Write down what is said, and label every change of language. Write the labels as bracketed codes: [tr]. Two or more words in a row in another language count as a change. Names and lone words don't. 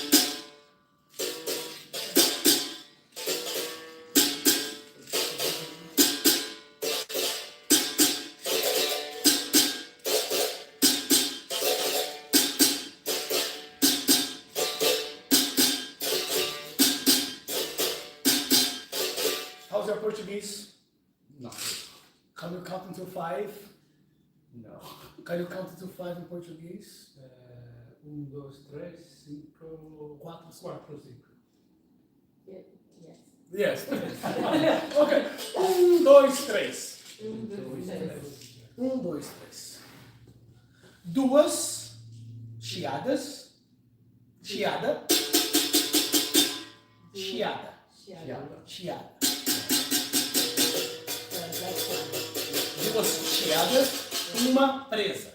[en] How's your Portuguese? No. Can you count until 5? No. Can you count until 5 in Portuguese? 1, 2, 3, 5, 4, 4, 5. Yes. Yes. Okay. 1, 2, 3. [pt] 1, 2, 3. Duas chiadas. Chiada. Chiada. chiada. Transação. Duas chiadas, uma presa.